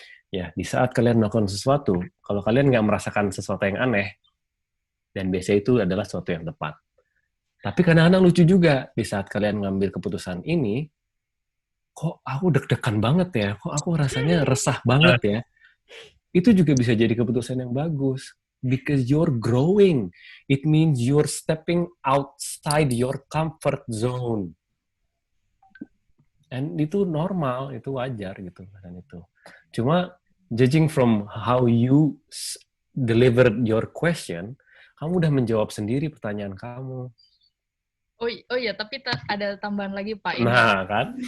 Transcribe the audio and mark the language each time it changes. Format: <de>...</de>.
<id>Ya, di saat kalian melakukan sesuatu, kalau kalian nggak merasakan sesuatu yang aneh, dan biasanya itu adalah sesuatu yang tepat. Tapi kadang-kadang lucu juga, di saat kalian ngambil keputusan ini, kok aku deg-degan banget ya, kok aku rasanya resah banget ya. Itu juga bisa jadi keputusan yang bagus.</id> <en>Because you're growing. It means you're stepping outside your comfort zone.</en> <id>And itu normal, itu wajar gitu kan itu. Cuma</id> <en>judging from how you delivered your question,</en> <id>kamu udah menjawab sendiri pertanyaan kamu. Oh iya, tapi ada tambahan lagi Pak. Ini Nah, kan?</id>